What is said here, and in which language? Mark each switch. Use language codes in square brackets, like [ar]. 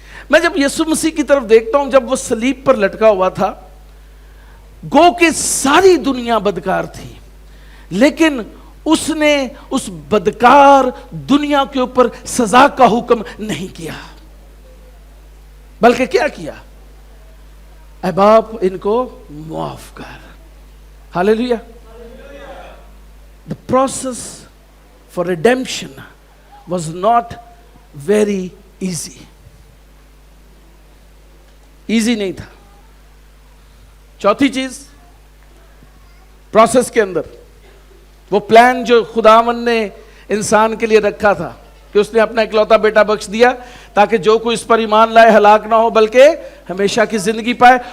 [ur] میں جب یسوع مسیح کی طرف دیکھتا ہوں، جب وہ صلیب پر لٹکا ہوا تھا، گو کہ ساری دنیا بدکار تھی، لیکن اس نے اس بدکار دنیا کے اوپر سزا کا حکم نہیں کیا، بلکہ کیا کیا؟ اے باپ ان کو معاف کر. ہاللیلویا. [en] The process for redemption was not very easy. [ur] Easy نہیں تھا. چوتھی چیز پروسیس کے اندر، وہ پلان جو خداوند نے انسان کے لیے رکھا تھا کہ اس نے اپنا اکلوتا بیٹا بخش دیا تاکہ جو کوئی اس پر ایمان لائے ہلاک نہ ہو بلکہ ہمیشہ کی زندگی پائے.